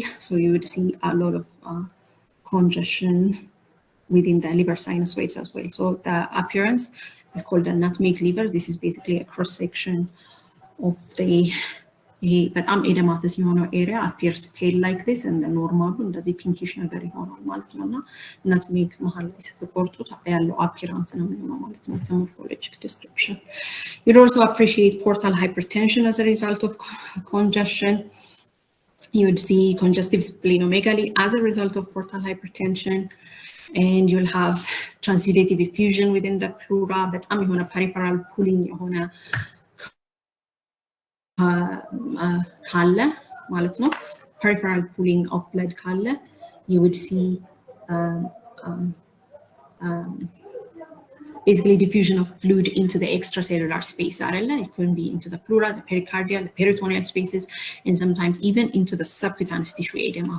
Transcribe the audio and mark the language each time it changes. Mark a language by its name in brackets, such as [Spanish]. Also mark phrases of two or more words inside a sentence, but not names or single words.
[English] So you would see a lot of congestion within the liver sinusoids as well. So the appearance is called a nutmeg liver. This is basically a cross section of the በጣም edematous የሆነው area appears pale like this, and the normal እንደዚህ pinkish [Amharic] ነገር ይሆናል ማለት ነውና [English] nutmeg [Amharic] መሃል ላይ ስትቆርጡት ያለው [English] appearance [Amharic] ነው የሚሆነው ማለት ነው። [English] It's a morphologic description. You'd also appreciate portal hypertension as a result of congestion. You would see congestive splenomegaly as a result of portal hypertension, and you'll have transudative effusion within the pleura, [Amharic] በጣም የሆነ [English] peripheral pooling [Amharic] የሆነ ካለ ማለት ነው [English] peripheral pooling of blood ካለ you would see basically diffusion of fluid into the extracellular space. It can be into the pleura, the pericardial, the peritoneal spaces, and sometimes even into the subcutaneous tissue edema.